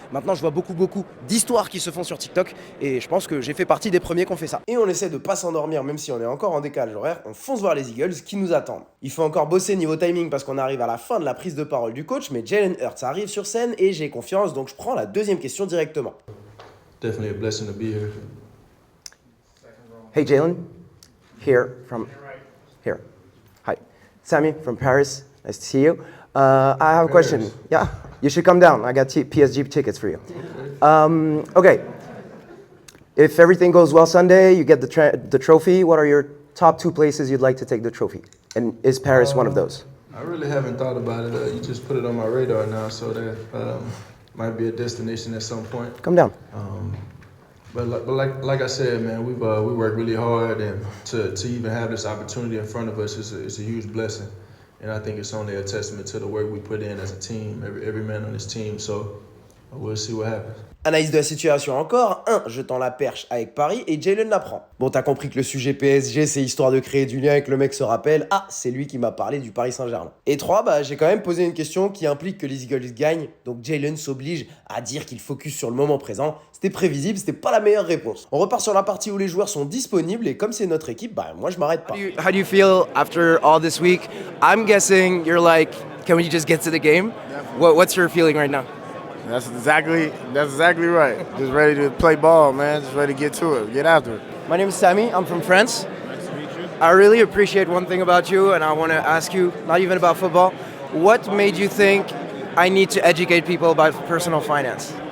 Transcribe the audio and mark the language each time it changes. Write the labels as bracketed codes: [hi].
[fr] Maintenant, je vois beaucoup d'histoires qui se font sur TikTok. Et je pense que j'ai fait partie des premiers qui ont fait ça. Et on essaie de pas s'endormir même si on est encore en décalage horaire. On fonce voir les Eagles qui nous attendent. Il faut encore bosser niveau timing parce qu'on arrive à la fin de la prise de parole du coach. Mais Jalen Hurts arrive sur scène et j'ai confiance. Donc je prends la deuxième question directement. [en] Definitely a blessing to be here. Hey Jalen, here. Hi, Sammy from Paris. Nice to see you. I have a question. Yeah, you should come down. I got PSG tickets for you. Okay. If everything goes well Sunday, you get the trophy. What are your top 2 places you'd like to take the trophy? And is Paris one of those? I really haven't thought about it. You just put it on my radar now, so that might be a destination at some point. Come down. But like I said, man, we work really hard, and to even have this opportunity in front of us is a huge blessing. And I think it's only a testament to the work we put in as a team, every man on this team. So we'll see what happens. [fr] Analyse de la situation encore, 1, je tends la perche avec Paris et Jalen la prend. Bon, t'as compris que le sujet PSG, c'est histoire de créer du lien et que le mec se rappelle, ah, c'est lui qui m'a parlé du Paris Saint-Germain. Et 3, j'ai quand même posé une question qui implique que les Eagles gagnent, donc Jalen s'oblige à dire qu'il focus sur le moment présent. C'était prévisible, c'était pas la meilleure réponse. On repart sur la partie où les joueurs sont disponibles et comme c'est notre équipe, moi je m'arrête pas. [en] How do you feel after all this week? I'm guessing you're like, can we just get to the game? What's your feeling right now? That's exactly right. Just ready to play ball, man. Just ready to get to it, get after it. My name is Sammy. I'm from France. Nice to meet you. I really appreciate one thing about you, and I want to ask you, not even about football, what made you think I need to educate people about personal finance?